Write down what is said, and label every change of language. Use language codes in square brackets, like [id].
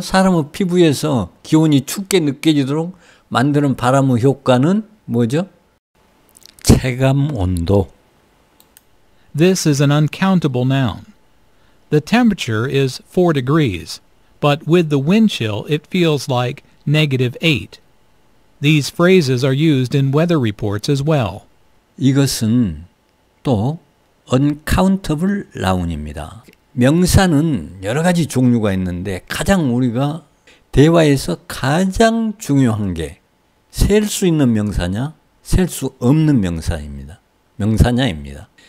[ko] 사람의 피부에서 기온이 춥게 느껴지도록 만드는 바람의 효과는 뭐죠? 체감 온도. [en] This is an uncountable noun. The temperature is 4 degrees, but with the wind chill it feels like -8. These phrases are used in weather reports as well. [ko] 이것은 또 uncountable noun입니다. 명사는 여러 가지 종류가 있는데 가장 우리가 대화에서 가장 중요한 게 셀 수 있는 명사냐, 셀 수 없는 명사입니다. 명사냐입니다.